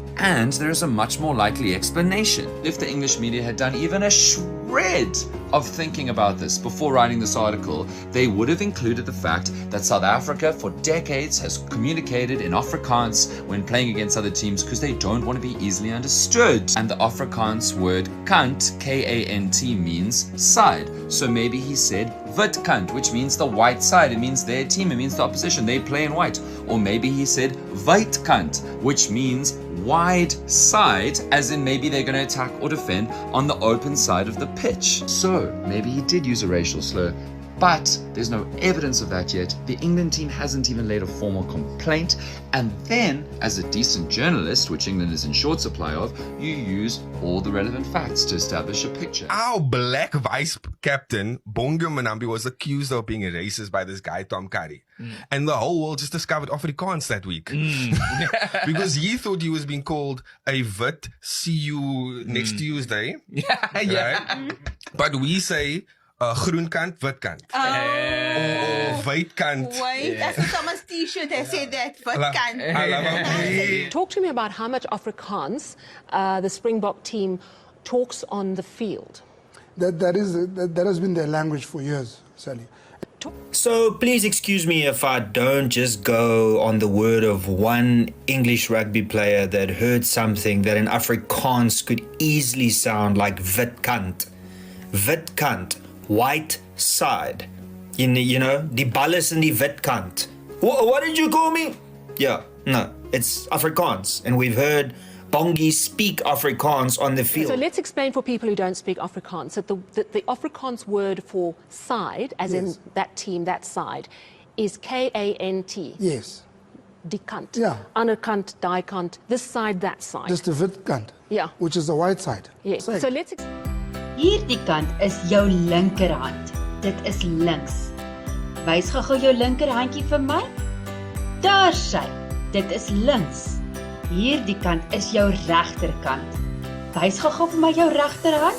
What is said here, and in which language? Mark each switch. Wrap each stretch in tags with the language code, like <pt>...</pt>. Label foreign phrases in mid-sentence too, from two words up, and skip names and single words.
<en>And there is a much more likely explanation. If the English media had done even a shred of thinking about this before writing this article, they would have included the fact that South Africa for decades has communicated in Afrikaans when playing against other teams because they don't want to be easily understood. And the Afrikaans word kant, K-A-N-T, means side. So maybe he said</en> <af>wit kant,</af> <en>which means the white side. It means their team, it means the opposition. They play in white. Or maybe he said</en> <af>wyd kant,</af> <en>which means wide side, as in maybe they're going to attack or defend on the open side of the pitch. So maybe he did use a racial slur, but there's no evidence of that yet. The England team hasn't even laid a formal complaint. And then, as a decent journalist, which England is in short supply of, you use all the relevant facts to establish a picture. Our black vice captain, Bongi Mbonambi, was accused of being a racist by this guy, Tom Curry. And the whole world just discovered Afrikaans that week. Because he thought he was being called a wit, see you next Tuesday. Right? But we say,</en> <af>groen kant, wit kant.</af> <en>Or white kant. Wait, as someone's t-shirt has said that,</en> <af>wit kant.</af> <en>Talk to me about how much Afrikaans the Springbok team talks on the field. That has been their language for years, Sally. So please excuse me if I don't just go on the word of one English rugby player that heard something that in Afrikaans could easily sound like</en> <af>wit kant. Wit kant,</af> <en>white side. You know,</en> <af>die bal is in die wit kant.</af> <en>What did you call me? Yeah, no, it's Afrikaans. And we've heard Bongi speak Afrikaans on the field. So let's explain for people who don't speak Afrikaans that the Afrikaans word for side, as in that team, that side, is K-A-N-T. Yes.</en> <af>Die kant.</af> <en>Yeah.</en> <af>Ander kant, die kant,</af> <en>this side, that side. Just the</en> <af>wit kant.</af> <en>Yeah. Which is the white side. Yes. Side. So let's...</en> <af>Hierdie kant is jou linkerhand. Dit is links. Wys gou jou linkerhandjie vir my. Daar sy. Dit is links. Hierdie kant is jou regterkant. Wys gou vir my jou regterhand.</af>